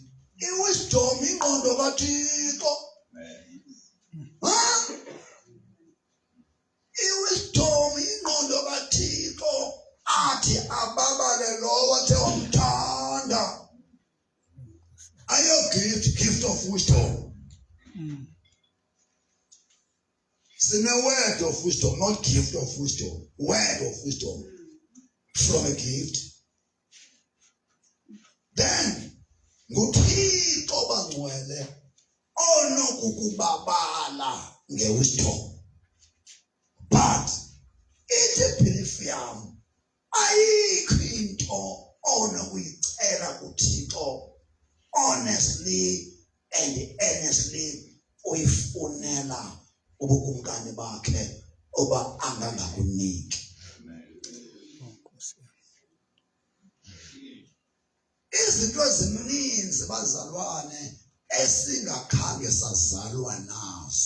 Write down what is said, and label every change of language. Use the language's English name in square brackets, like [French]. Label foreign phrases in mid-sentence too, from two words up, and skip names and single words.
[Xhosa] I-wisdom ingqondo kaThixo. I-wisdom ingqondo kaThixo athi ababale lowo athe wamthanda. Ayo [English] gift of wisdom. Sine word of wisdom, not gift of wisdom. Word of wisdom from a gift. [Xhosa] Then nguThixo bangcwele onokukubabala nge-wisdom. But ithi belief yam ayikho into onokuyicela kuThixo [English] honestly and earnestly [Xhosa] uyifunela ubukumkani bakhe oba angangakuniki. Izinto ezininzi bazalwane esingakhange sazalwa nazo,